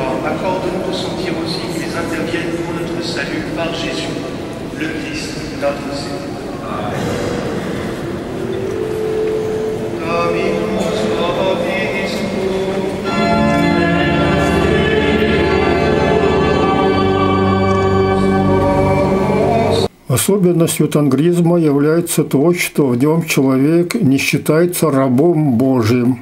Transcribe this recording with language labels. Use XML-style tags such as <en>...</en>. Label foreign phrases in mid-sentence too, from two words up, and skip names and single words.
<fr>Accorde-nous de sentir aussi qu'ils interviennent pour notre salut par Jésus, le Christ, notre Seigneur. Amen.</fr> <ru>Особенностью тангризма является то, что в нем человек не считается рабом Божьим.</ru>